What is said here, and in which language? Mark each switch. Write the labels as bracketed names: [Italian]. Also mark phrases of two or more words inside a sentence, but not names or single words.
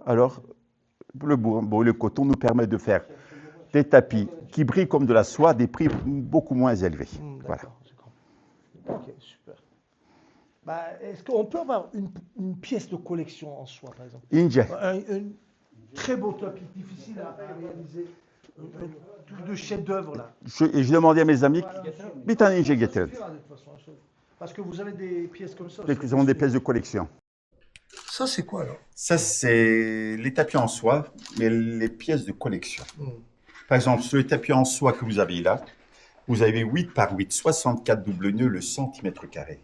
[French] Alors, le bambou et le coton nous permettent de faire des tapis qui brillent comme de la soie à des prix beaucoup moins élevés. Voilà. Ok, super. Bah, est-ce qu'on peut avoir une pièce de collection en soie, par exemple? Ince. Un très beau tapis, difficile à réaliser, un truc de chef-d'œuvre là. Je demandais à mes amis, [Turkish] bir tane ince getirin. [French] Parce que vous avez des pièces comme ça. Nous avons des pièces de collection. Ça, c'est quoi alors? Ça, c'est les tapis en soie, mais les pièces de collection. Par exemple, sur les tapis en soie que vous avez là, vous avez 8 par 8, 64 double nœuds le centimètre carré.